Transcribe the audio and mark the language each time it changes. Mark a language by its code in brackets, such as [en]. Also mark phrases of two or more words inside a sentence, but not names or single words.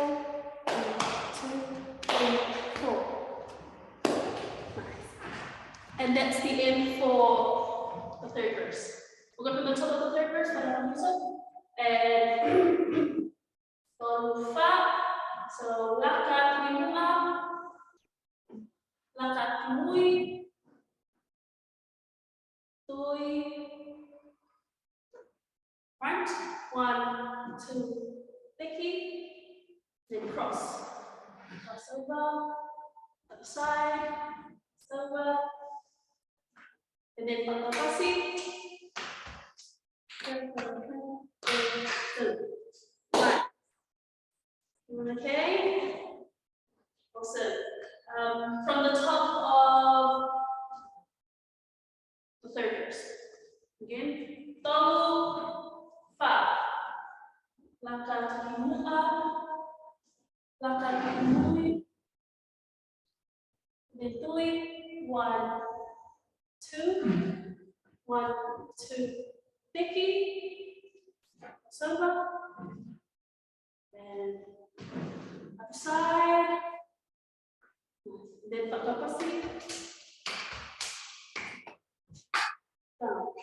[en] 1, 2, 3, 4. Nice. And that's the end for the third verse. We'll go from the top of the third verse, and from fa. [to] So laka kimua, laka kimui, tui, [en] front, 1, 2, thicky, then cross. Cross over, other side, over, and then [to] patau pasi. [en] Right. Okay. Awesome. From the top of the third verse. Again. [to] Tolu fa. Laka kimua. Laka kimui. [en] Then tui. 1, 2. 1, 2. Thicky. Over. And other side. Then [to] patau pasi. [en] Down.